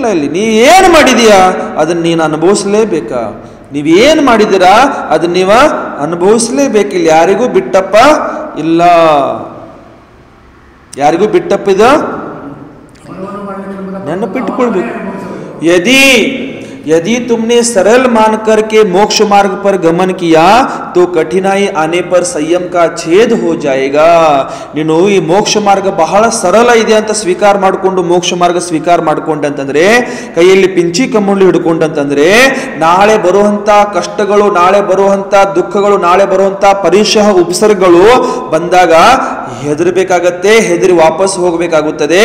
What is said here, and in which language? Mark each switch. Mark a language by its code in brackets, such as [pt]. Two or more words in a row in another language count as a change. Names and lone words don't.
[kn] ಇಲ್ಲಿ ನೀ ಏನು ಮಾಡಿದೀಯಾ ಅದನ್ನ ನೀನು ಅನುಭವಿಸ್ಲೇಬೇಕಾ? ನೀವೇನು ಮಾಡಿದ್ದೀರಾ ಅದನ್ನ ನೀವ ಅನುಭವಿಸ್ಲೇಬೇಕು. ಇಲ್ಲಿ ಯಾರಿಗೂ ಬಿಟ್ಟಪ್ಪ ಇಲ್ಲ, ಯಾರಿಗೂ ಬಿಟ್ಟಪ್ಪಿದ ನೆನಪಿಟ್ಟುಕೊಳ್ಬೇಕು. [hi] यदि तुमने सरल मान करके मोक्ष मार्ग पर गमन किया तो कठिनाई आने पर संयम का छेद हो जाएगा. [kn] ನೀನು ಈ ಮೋಕ್ಷ ಮಾರ್ಗ ಬಹಳ ಸರಳ ಇದೆ ಅಂತ ಸ್ವೀಕಾರ ಮಾಡಿಕೊಂಡು ಮೋಕ್ಷ ಮಾರ್ಗ ಸ್ವೀಕಾರ ಮಾಡಿಕೊಂಡಂತಂದ್ರೆ, ಕೈಯಲ್ಲಿ ಪಿಂಚಿ ಕಮ್ಮುಳ್ಳಿ ಹಿಡ್ಕೊಂಡಂತಂದ್ರೆ, ನಾಳೆ ಬರುವಂತ ಕಷ್ಟಗಳು, ನಾಳೆ ಬರುವಂತ ದುಃಖಗಳು, ನಾಳೆ ಬರುವಂತ ಪರಿಶಃ ಉಪಸರ್ಗಗಳು ಬಂದಾಗ ಹೆದರ್ಬೇಕಾಗತ್ತೆ, ಹೆದರಿ ವಾಪಸ್ ಹೋಗಬೇಕಾಗುತ್ತದೆ.